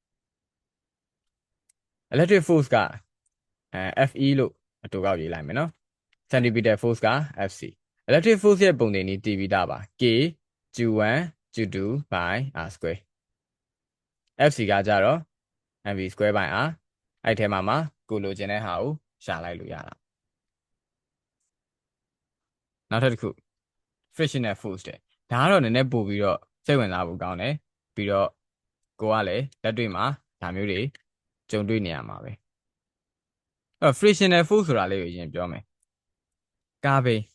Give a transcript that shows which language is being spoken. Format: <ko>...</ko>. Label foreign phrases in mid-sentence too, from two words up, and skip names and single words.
<en>electric force</en> <my>ကFE လို့အတူကောက်ရေးလိုက်မယ်နော်</my> <en>centripetal force</en> <my>က FC</my> <en>electric force</en> <my>ရဲ့ပုံသင်နည်းတည်ပြီးသားပါ</my> <en>K Q1 Q2 by R square</en> <my>FC ကကြတော့</my> <en>mv square by R</en> <my>အဲ့ထဲမှာကိုလိုချင်တဲ့ဟာကိုရှာလိုက်လို့ရတာ နောက်ထပ်တစ်ခု</my> <en>frictional force</en> <my>တဲ့ဒါကတော့နည်းနည်းပို့ပြီးတော့စိတ်ဝင်စားဖို့ကောင်းတယ်ပြီးတော့ကိုကလည်းလက်တွေ့မှာဒါမျိုးတွေကြုံတွေ့နေရမှာပဲ</my> <en>frictional force</en> <my>ဆိုတာလေးကိုအရင်ပြောမယ်ကားဘိ</my>